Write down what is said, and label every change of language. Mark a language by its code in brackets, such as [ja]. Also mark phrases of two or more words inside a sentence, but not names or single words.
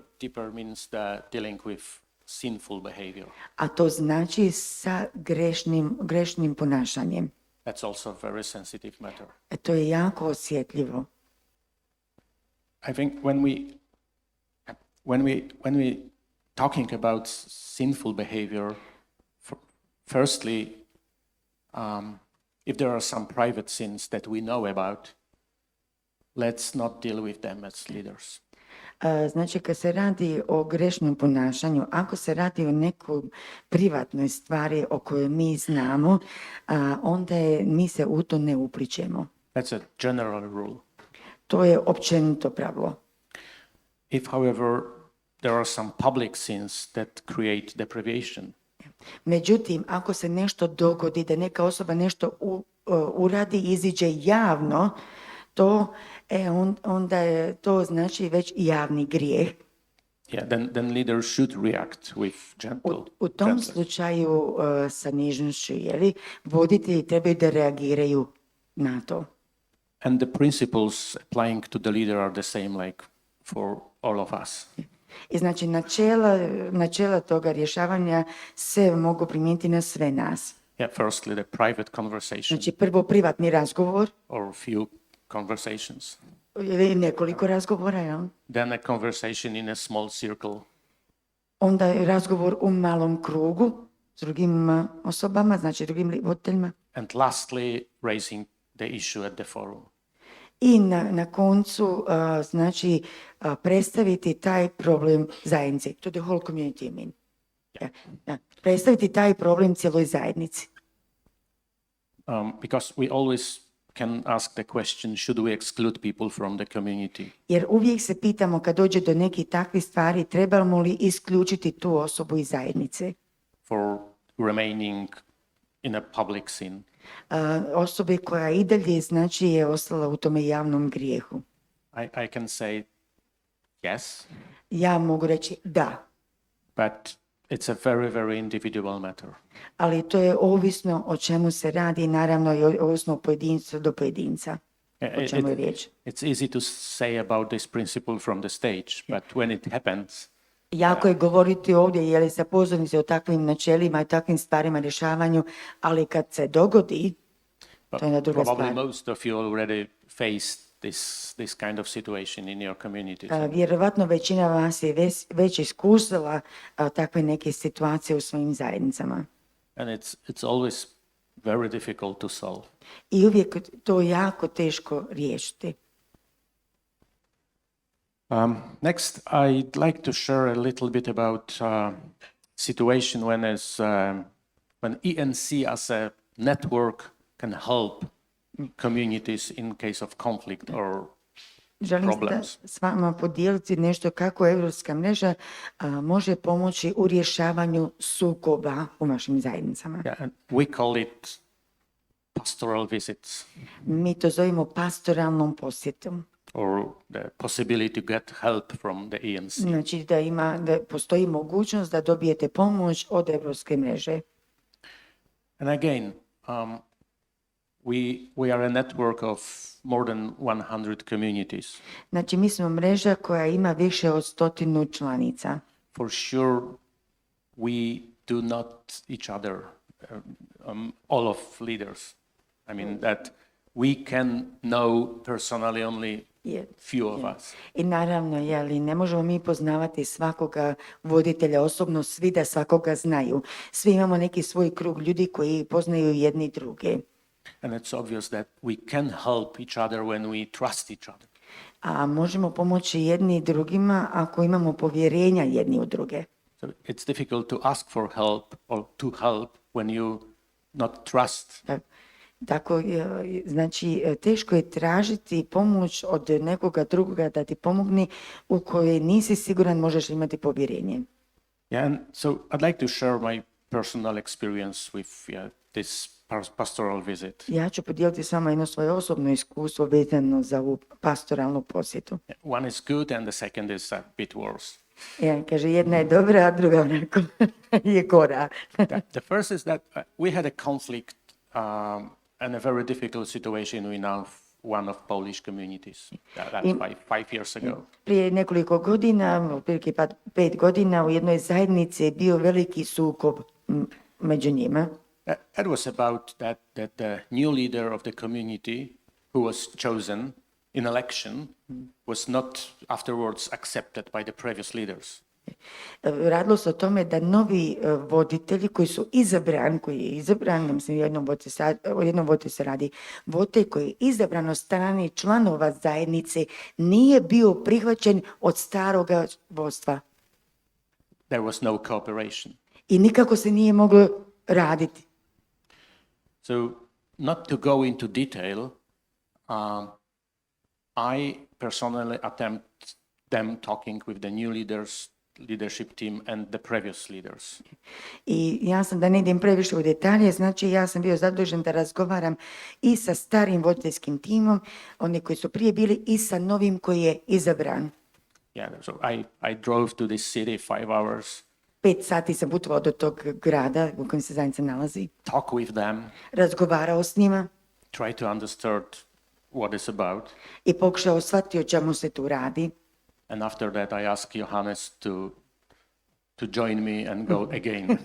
[en] Deeper means dealing with sinful behavior. [hr] A to znači sa grešnim ponašanjem. [en] That's also a very sensitive matter. [hr] To je jako osjetljivo. [en] I think when we talking about sinful behavior, firstly, if there are some private sins that we know about, let's not deal with them as leaders. [hr] Znači, kad se radi o grešnom ponašanju, ako se radi o nekoj privatnoj stvari o kojoj mi znamo, onda mi se u to ne uplićemo. [en] That's a general rule. [hr] To je općenito pravilo. [en] If, however, there are some public sins that create deprivation, [hr] Međutim, ako se nešto dogodi, da neka osoba nešto uradi, iziđe javno, onda je to znači već javni grijeh. [en] then leaders should react with gentle. [hr] U tom slučaju sa nižnošću, voditelji trebaju da reagiraju na to. [en] And the principles applying to the leader are the same like for all of us. [hr] I znači načela toga rješavanja se mogu primijeniti na sve nas. [en] Firstly, the private conversation. [hr] Znači prvo privatni razgovor. [en] Or few conversations. [hr] Ili nekoliko razgovora, jel? [en] Then a conversation in a small circle. [hr] Onda je razgovor u malom krugu s drugim osobama, znači drugim voditeljima. [en] And lastly, raising the issue at the forum. [hr] I na koncu, znači, predstaviti taj problem zajednici. [en] To the whole community, I mean. [hr] Predstaviti taj problem cijeloj zajednici. [en] Because we always can ask the question, should we exclude people from the community? [hr] Jer uvijek se pitamo kad dođe do nekih takvih stvari, trebamo li isključiti tu osobu iz zajednice? [en] For remaining in a public sin. [hr] Osobe koja i dalje znači je ostala u tome javnom grijehu. [en] I can say yes. [hr] Ja mogu reći da. [en] But it's a very, very individual matter. [hr] Ali to je ovisno o čemu se radi, naravno i ovisno o pojedincu do pojedinca. O čemu je riječ. [en] It's easy to say about this principle from the stage, but when it happens, [hr] jako je govoriti ovdje je li sa pozornice o takvim načelima i takvim stvarima rješavanju, ali kad se dogodi, to je na druga stvar. [en] Probably most of you already faced this kind of situation in your community. [hr] Vjerovatno većina vas je već iskusila takve neke situacije u svojim zajednicama. [en] And it's always very difficult to solve. [hr] I uvijek to jako teško riješiti. [en] Next, I'd like to share a little bit about situation when ENC as a network can help communities in case of conflict or [hr] Želim [en] problems. [hr] s vama podijeliti nešto kako Europska mreža može pomoći u rješavanju sukoba u našim zajednicama. [en] And we call it pastoral visits. [hr] Mi to zovemo pastoralnom posjetom. [en] Or the possibility to get help from the ENC. [hr] Znači da postoji mogućnost da dobijete pomoć od Europske mreže. [en] And again, we are a network of more than 100 communities. [hr] Znači mi smo mreža koja ima više od 100 članica. [en] For sure, we do not each other, all of leaders. I mean that we can know personally only few of us. [hr] I naravno, ne možemo mi poznavati svakoga voditelja osobno, svi da svakoga znaju. Svi imamo neki svoj krug ljudi koji poznaju jedni druge. [en] And it's obvious that we can help each other when we trust each other. [hr] A možemo pomoći jedni drugima ako imamo povjerenja jedni u druge. [en] So it's difficult to ask for help or to help when you not trust. [hr] Tako, znači, teško je tražiti pomoć od nekoga drugoga da ti pomogne u kojoj nisi siguran možeš imati povjerenje. [en] Yeah, and so I'd like to share my personal experience with this pastoral visit. [hr] Ja ću podijeliti s vama jedno svoje osobno iskustvo vezano za ovu pastoralnu posjetu. [en] One is good and the second is a bit worse. [hr] Kaže, jedna je dobra, a druga onako je gora. [en] The first is that we had a conflict and a very difficult situation in one of Polish communities. That's 5 years ago. [hr] Prije nekoliko godina, otprilike 5 godina, u jednoj zajednici je bio veliki sukob među njima. [en] That was about that the new leader of the community who was chosen in election was not afterwards accepted by the previous leaders. [hr] Radilo se o tome da novi voditelji koji su izabran, koji je izabran, mislim, o jednom voditelju se radi, voditelj koji je izabran od strane članova zajednice nije bio prihvaćen od staroga vodstva. [en] There was no cooperation. [hr] I nikako se nije moglo raditi. [en] So, not to go into detail, I personally attempt them talking with the new leadership team and the previous leaders. [hr] I ja sam, da ne idem previše u detalje, znači ja sam bio zadužen da razgovaram i sa starim voditeljskim timom, oni koji su prije bili, i sa novim koji je izabran. [en] Yeah, so I drove to this city 5 hours, [hr] 5 sati sam putovao do tog grada u kojem se zajednica nalazi, [en] talk with them, [hr] razgovarao s njima [en] try to understand what it's about. [hr] i pokušao shvatiti o čemu se tu radi. [en] And after that, I asked Johannes to join me and go again.